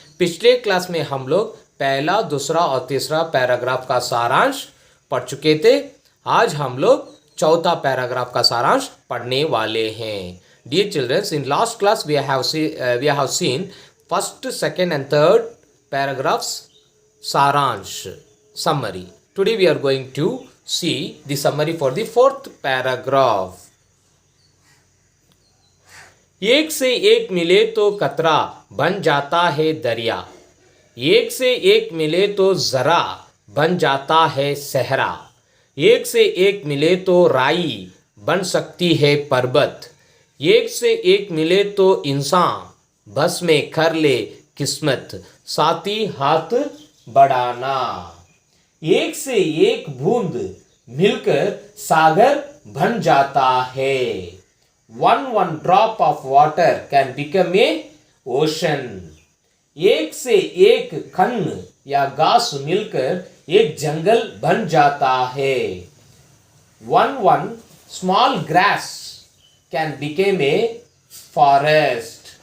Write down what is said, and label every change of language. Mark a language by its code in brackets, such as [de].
[hi] पिछले क्लास में हम लोग पहला, दूसरा और तीसरा पैराग्राफ का सारांश पढ़ चुके थे। आज हम लोग चौथा पैराग्राफ का सारांश पढ़ने वाले हैं। [en] Dear children, in last class we have seen first, second and third paragraphs saransh summary. Today we are going to see the summary for the fourth paragraph. [hi] एक से एक मिले तो कतरा बन जाता है दरिया, एक से एक मिले तो जरा बन जाता है सहरा, एक से एक मिले तो राई बन सकती है पर्वत, एक से एक मिले तो इंसान बस में कर ले किस्मत, साथी हाथ बढ़ाना। एक से एक बूंद मिलकर सागर बन जाता है। [en] one drop of water can become a ocean. [hi] एक से एक खन या घास मिलकर एक जंगल बन जाता है। [en] one small grass can become a forest.